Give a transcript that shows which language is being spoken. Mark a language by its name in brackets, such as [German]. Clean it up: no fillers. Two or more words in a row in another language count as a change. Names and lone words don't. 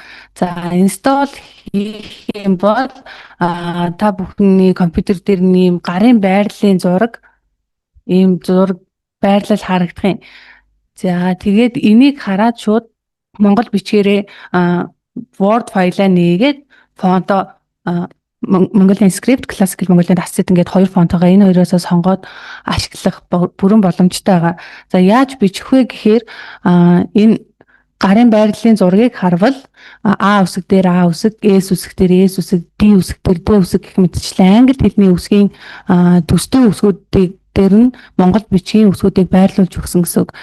[Mongolian] За инсталл хийх юм бол та бүхний компьютер дээр нэм гарын байрлалын зураг байрлал харагдах юм. За тэгээд энийг хараад шууд монгол бичгээрээ Word файлаа нээгээд фонто [English] Mongolian script, classical Mongolian asset [Mongolian] ингээд хоёр фонтойгоо энэ хоёроос сонгоод ашиглах бүрэн боломжтой байгаа. За яаж бичих вэ гэхээр энэ гарын байрлалын зургийг харвал А үсэг дээр А үсэг, S үсэг дээр S үсэг, D үсэг дээр D үсэг гэх мэтчлэн англи хэлний үсгийн төстэй үсгүүдийг дээр нь монгол бичгийн үсгүүдийг байрлуулж өгсөн гэсэн үг.